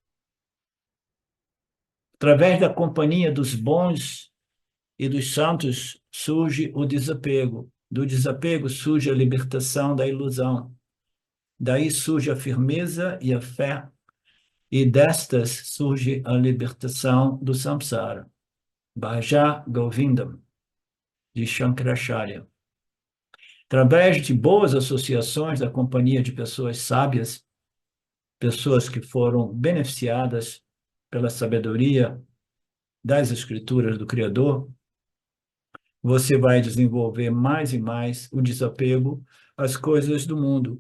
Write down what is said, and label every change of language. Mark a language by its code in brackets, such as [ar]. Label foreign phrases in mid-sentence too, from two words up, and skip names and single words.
[pt] Através da companhia dos bons e dos santos surge o desapego. Do desapego surge a libertação da ilusão. Daí surge a firmeza e a fé. E destas surge a libertação do samsara. Bhaja Govindam, de Shankaracharya. Através de boas associações da companhia de pessoas sábias, pessoas que foram beneficiadas pela sabedoria das escrituras do Criador, você vai desenvolver mais e mais o desapego às coisas do mundo.